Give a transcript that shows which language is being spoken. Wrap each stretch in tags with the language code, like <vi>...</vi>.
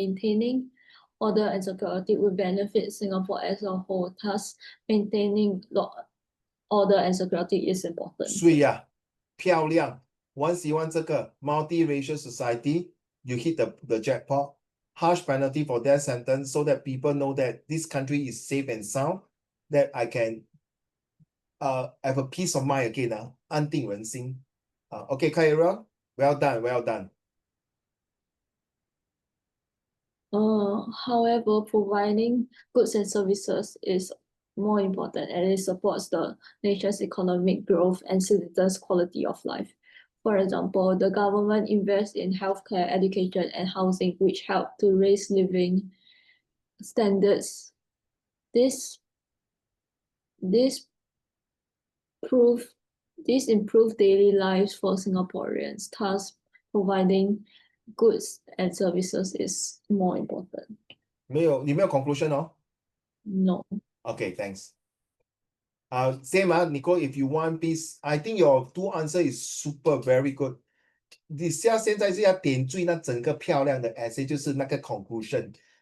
<en>Maintaining order and security will benefit Singapore as a whole. Thus, maintaining order and security is important.</en> <zh>水呀，漂亮，我很喜欢这个 multiracial society.</zh> <en>You hit the jackpot. Harsh penalty for death sentence so that people know that this country is safe and sound. That I can have a peace of mind again. 安定人心.Okay, carry on. Well done, well done. However, providing goods and services is more important and it supports the nation's economic growth and citizens' quality of life. For example, the government invests in healthcare, education, and housing, which help to raise living standards. This improve daily lives for Singaporeans. Thus, providing goods and services is more important.</en> <zh>你没有 conclusion</zh> <en>No. Okay, thanks. Same Nicole, if you want, please. I think your two answer is super very good.</en> <zh>你现在是要点缀那整个漂亮的 essay， 就是那个 conclusion.</zh>